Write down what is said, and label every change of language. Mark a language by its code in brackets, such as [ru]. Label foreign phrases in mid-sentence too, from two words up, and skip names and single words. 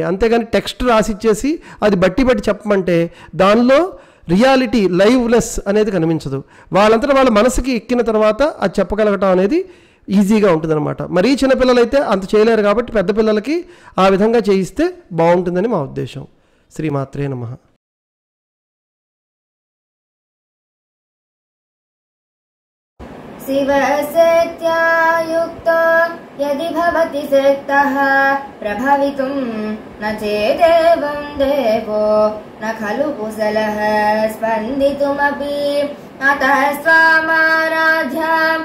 [te] అంతేగాని టెక్స్ట్ రాసిచ్చేసి అది బట్టి చెప్పమంటే దానిలో [en] reality, liveness [te] అనేది కనిపించదు. వాళ్ళంతా వాళ్ళ మనసుకి ఎక్కిన తర్వాత అది చెప్పగలగటం అనేది ఈజీగా ఉంటుందన్నమాట. మరీ చిన్నపిల్లలైతే అంత చేయలేరు కాబట్టి పెద్ద పిల్లలకి ఆ విధంగా చేయిస్తే బాగుంటుందని మా ఉద్దేశం. [sa] శ్రీమాత్రే నమః. शिवसत्यायुक्तो यदि भवति सक्तः प्रभवितुं न चेदेवं देवो न खलु कुशलः स्पन्दितुमपि अतः स्वामाराध्यां